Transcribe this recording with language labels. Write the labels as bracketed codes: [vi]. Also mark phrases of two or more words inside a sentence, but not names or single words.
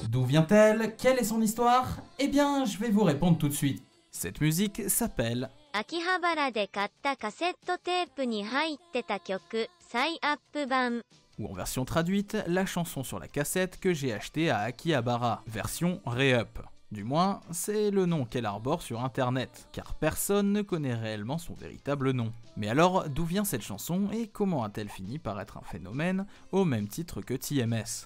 [fr] vient-elle? Quelle est son histoire? Eh bien, je vais vous répondre tout de suite. Cette musique s'appelle [ja] 秋葉原で買ったカセットテープに入ってた曲、再アップ版。 [fr] ou en version traduite, la chanson sur la cassette que j'ai achetée à Akihabara, version Re-Up. Du moins, c'est le nom qu'elle arbore sur internet, car personne ne connaît réellement son véritable nom. Mais alors, d'où vient cette chanson et comment a-t-elle fini par être un phénomène au même titre que TMS?